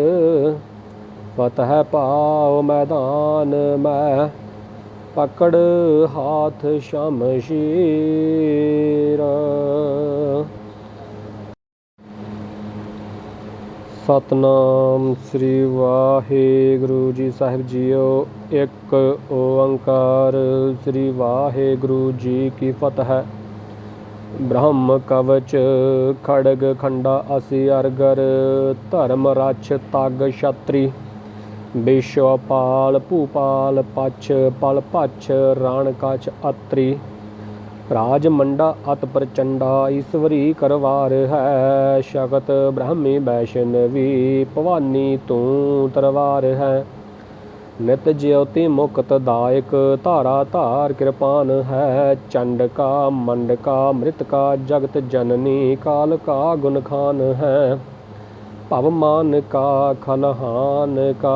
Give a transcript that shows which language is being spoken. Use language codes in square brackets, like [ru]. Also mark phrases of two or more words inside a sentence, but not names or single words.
[bra] ਫਤਹਿ ਪਾਓ ਮੈਦਾਨ ਮੈਂ ਪਕੜ ਹਾਥ ਸ਼ਮਸ਼ੀਰ। [pa] ਸਤਨਾਮ ਸ੍ਰੀ ਵਾਹਿਗੁਰੂ ਜੀ ਸਾਹਿਬ ਜੀਓ। ਇੱਕ ਓੰਕਾਰ ਸ੍ਰੀ ਵਾਹਿਗੁਰੂ ਜੀ ਕੀ ਫਤਿਹ। [bra] ब्रह्म कवच खड़ग खंडा असि अरगर धर्म रक्ष तग छत्री विश्वपाल भूपाल पछ पल पछ रण कछ अत्रि राज मंडा अत प्रचंडा ईश्वरी करवार है शगत ब्राह्मी वैष्णवी भवानी तू तरवार है नित ज्योति मुक्त दायक धारा धार कृपान है चंडका मंडका मृतका जगत जननी काल का गुणखान है पवमान का खलहान का